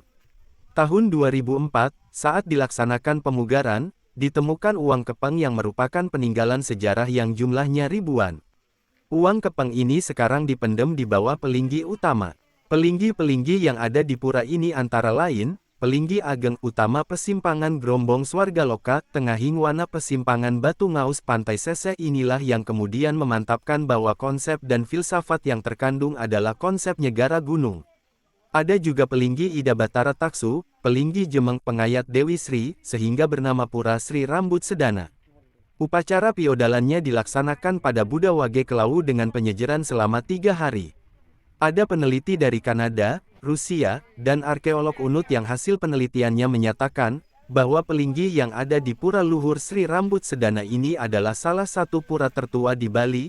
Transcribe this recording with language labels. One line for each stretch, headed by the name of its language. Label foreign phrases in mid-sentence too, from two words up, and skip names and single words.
Indonesian: Tahun 2004, saat dilaksanakan pemugaran, ditemukan uang kepeng yang merupakan peninggalan sejarah yang jumlahnya ribuan. Uang kepeng ini sekarang dipendam di bawah pelinggi utama. Pelinggi-pelinggi yang ada di pura ini antara lain, Pelinggi Ageng Utama Pesimpangan Grombong Swargaloka, Tengahing Wana Pesimpangan Batu Ngaus Pantai Seseh. Inilah yang kemudian memantapkan bahwa konsep dan filsafat yang terkandung adalah konsep nyegara gunung. Ada juga Pelinggi Ida Batara Taksu, Pelinggi Jemeng Pengayat Dewi Sri, sehingga bernama Pura Sri Rambut Sedana. Upacara piodalannya dilaksanakan pada Buddha Wage Klawu dengan penyejeran selama 3 hari. Ada peneliti dari Kanada, Rusia, dan arkeolog UNUT yang hasil penelitiannya menyatakan bahwa pelinggi yang ada di Pura Luhur Sri Rambut Sedana ini adalah salah satu pura tertua di Bali.